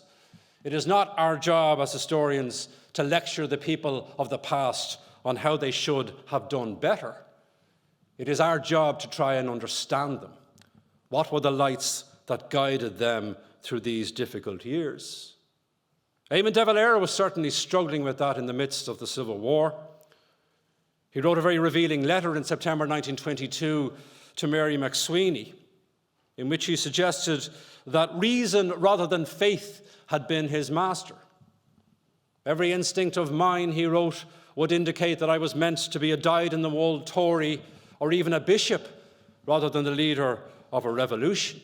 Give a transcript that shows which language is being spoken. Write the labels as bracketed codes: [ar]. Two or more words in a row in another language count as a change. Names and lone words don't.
[en] It is not our job as historians to lecture the people of the past on how they should have done better. It is our job to try and understand them. What were the lights that guided them through these difficult years? Eamon de Valera was certainly struggling with that in the midst of the Civil War. He wrote a very revealing letter in September 1922 to Mary McSweeney, in which he suggested that reason rather than faith had been his master. Every instinct of mine, he wrote, would indicate that I was meant to be a dyed-in-the-wool Tory or even a bishop rather than the leader of a revolution.